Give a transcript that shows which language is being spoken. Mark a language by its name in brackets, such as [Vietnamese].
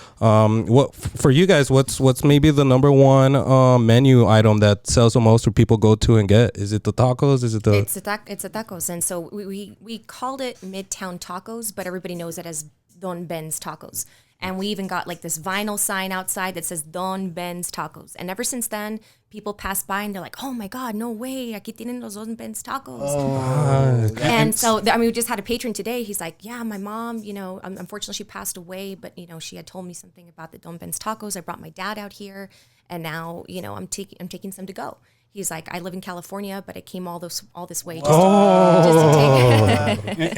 [English] What for you guys, what's maybe the number one menu item that sells the most or people go to and get? Is it the tacos? Is it the... It's the tacos. And so we called it Midtown Tacos, but everybody knows it as Don Ben's Tacos. And we even got like this vinyl sign outside that says Don Ben's Tacos. And ever since then, people pass by and they're like, oh my God, no way. [Spanish] Aquí tienen los Don Ben's Tacos. [English] And so, we just had a patron today. He's like, yeah, my mom, unfortunately she passed away, but she had told me something about the Don Ben's Tacos. I brought my dad out here, and now, I'm taking some to go. He's like, I live in California, but I came all this way just to take.